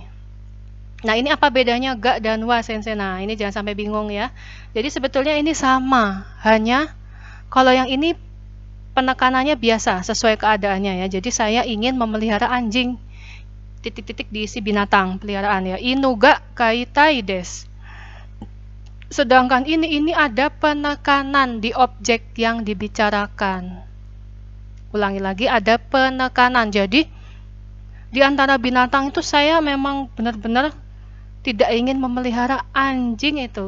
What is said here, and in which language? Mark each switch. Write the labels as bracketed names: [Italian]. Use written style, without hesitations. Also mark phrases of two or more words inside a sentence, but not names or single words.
[Indonesian] Nah, ini apa bedanya ga dan wa sensei? Nah, ini jangan sampai bingung ya. Jadi sebetulnya ini sama, hanya kalau yang ini penekanannya biasa sesuai keadaannya ya. Jadi saya ingin memelihara anjing. Titik-titik diisi binatang peliharaan ya. [Japanese] 犬が飼いたいです. [Indonesian] Sedangkan ini ada penekanan di objek yang dibicarakan. Ulangi lagi, ada penekanan. Jadi di antara binatang itu saya memang benar-benar tidak ingin memelihara anjing itu.